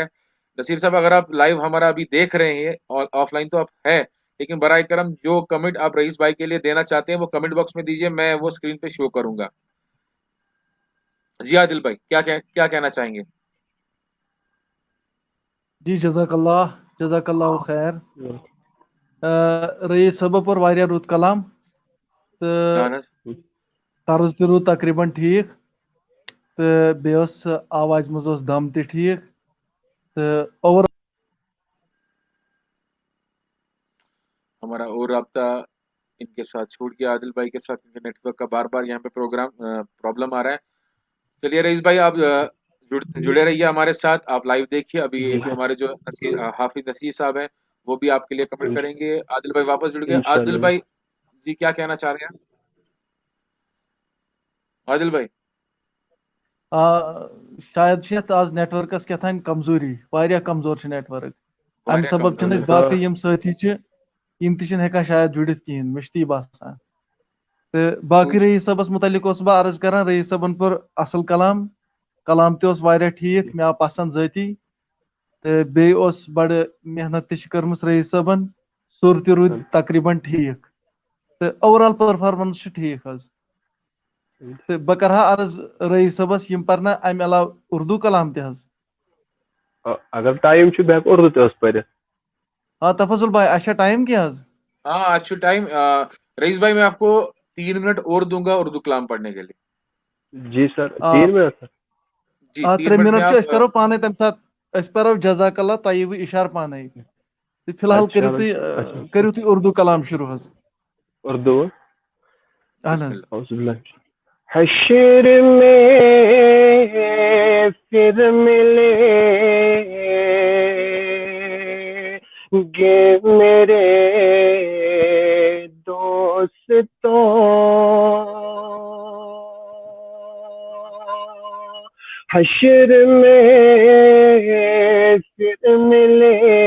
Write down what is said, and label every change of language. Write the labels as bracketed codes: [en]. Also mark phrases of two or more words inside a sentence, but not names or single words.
[ur] نصیر صاحب اگر آپ لائیو ہمارا ابھی دیکھ رہے ہیں اور آف لائن تو آپ ہے لیکن برائے کرم جو کمنٹ آپ رئیس بھائی کے لیے دینا چاہتے ہیں وہ [en] comment box [ur] میں دیجیے میں وہ اسکرین پہ شو کروں گا. جی عادل بھائی کیا کہنا چاہیں گے؟ [ar] جی جزاک اللہ خیر. [ks] رئیس صاحب پر واریاہ رُت کلام اہن تہٕ حظ طرز تہِ روٗد تقریٖباً ٹھیٖک تہٕ بیٚیہِ اوس آوازِ منٛز اوس دم تہِ ٹھیٖک تہٕ اوور [ur] ہمارا اور رابطہ ان کے ساتھ چھوٹ گیا عادل بھائی کے ساتھ کیونکہ نیٹ ورک کا بار بار یہاں پہ پرابلم آ رہا ہے. چلیے رئیس بھائی آپ جڑے رہیے ہمارے ساتھ. آپ لائیو دیکھیے. ابھی ہمارے جو حافظ نصیر صاحب ہیں وہ بھی آپ کے لیے کمنٹ کریں گے. عادل بھائی واپس جڑ گئے. عادل بھائی جی کیا کہنا چاہ رہے ہیں عادل بھائی؟ [ks] شاید چھِ یتھ آز نیٹ ورکس کیٛاتھانۍ کمزوری واریاہ کمزور چھُ نیٹ ورک امہِ سبب چھِنہٕ أسۍ باقٕے یِم سٲتھی چھِ یِم تہِ چھِنہٕ ہٮ۪کان شاید جُڑِتھ کِہیٖنۍ مےٚ چھُ تی باسان. تہٕ باقٕے رئیٖس صٲبس متعلق اوسُس بہٕ عرض کران رئیٖس صٲبن پوٚر اصل کلام تہِ اوس واریاہ ٹھیٖک مےٚ آو پسنٛد ذٲتی تہٕ بیٚیہِ اوس بڑٕ محنت تہِ چھِ کٔرمٕژ رئیٖس صٲبن سُر تہِ روٗدۍ تقریٖباً ٹھیٖک تہٕ اوٚور [en] all performance [ks] چھِ ٹھیٖک حظ. تہٕ بہٕ کرٕ ہا عرض رئیٖس صٲبس یِم پرنا امہِ علاوٕ اردو کلام تہِ حظ. اگر ٹائم چھُ بہٕ ہٮ۪کہٕ اردو تہِ حظ پٔرِتھ. [ur] ہاں تفضل بھائی اچھا ٹائم کیا حظ؟ ہاں اچھا ٹائم. رئیس بھائی میں آپ کو 3 منٹ اور دوں گا اردو کلام پڑھنے کے لیے. جی سر 3 منٹ سر. جی [ks] 3 منٹ چھِ أسۍ کرو پانے تمہِ ساتہٕ أسۍ پرو [ar] جزاک اللہ [ks] تۄہہِ یِیوٕ اِشارٕ پانے تہٕ فی الحال کٔرِو تُہۍ اردو کلام شروع حظ. اردو اہن حظ. [ur] حشر میں پھر ملے گے میرے دوستوں حشر میں پھر ملے